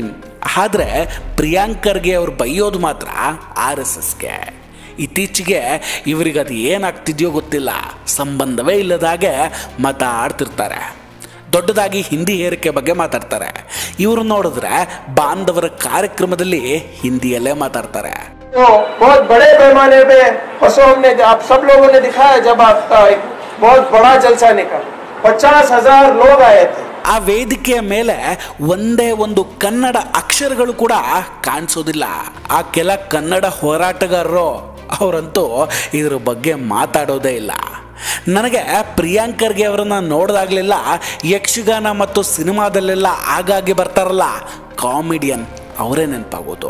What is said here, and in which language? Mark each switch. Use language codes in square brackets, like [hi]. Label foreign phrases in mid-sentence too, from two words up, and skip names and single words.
[kn] ಆದರೆ ಪ್ರಿಯಾಂಕ್ ಖರ್ಗೆ ಅವರು ಬೈಯೋದು ಮಾತ್ರ RSSಗೆ. ಇತ್ತೀಚೆಗೆ ಇವರಿಗೆ ಅದು ಏನಾಗ್ತಿದೆಯೋ ಗೊತ್ತಿಲ್ಲ, ಸಂಬಂಧವೇ ಇಲ್ಲದಾಗೆ ಮಾತಾಡ್ತಿರ್ತಾರೆ. ದೊಡ್ಡದಾಗಿ ಹಿಂದಿ ಹೇರಿಕೆ ಬಗ್ಗೆ ಮಾತಾಡ್ತಾರೆ. ಇವರು ನೋಡಿದ್ರೆ ಬಾಂಧವರ ಕಾರ್ಯಕ್ರಮದಲ್ಲಿ ಹಿಂದಿಯಲ್ಲೇ ಮಾತಾಡ್ತಾರೆ. [hi] बहुत बड़े पैमाने पे फसों ने आप सब लोगों ने दिखाया, जब आपका एक बहुत बड़ा जलसा निकला, 50,000 लोग आए थे. [kn] ಆ ವೇದಿಕೆಯ ಮೇಲೆ ಒಂದೇ ಒಂದು ಕನ್ನಡ ಅಕ್ಷರಗಳು ಕೂಡ ಕಾಣಿಸೋದಿಲ್ಲ. ಆ ಕೆಲ ಕನ್ನಡ ಹೋರಾಟಗಾರರು ಅವರಂತೂ ಇದ್ರ ಬಗ್ಗೆ ಮಾತಾಡೋದೇ ಇಲ್ಲ. ನನಗೆ ಪ್ರಿಯಾಂಕ್ ಖರ್ಗೆ ಅವರನ್ನು ನೋಡಿದಾಗಲೆಲ್ಲ ಯಕ್ಷಗಾನ ಮತ್ತು ಸಿನಿಮಾದಲ್ಲೆಲ್ಲ ಆಗಾಗ್ಗೆ ಬರ್ತಾರಲ್ಲ ಕಾಮಿಡಿಯನ್, ಅವರೇ ನೆನಪಾಗೋದು.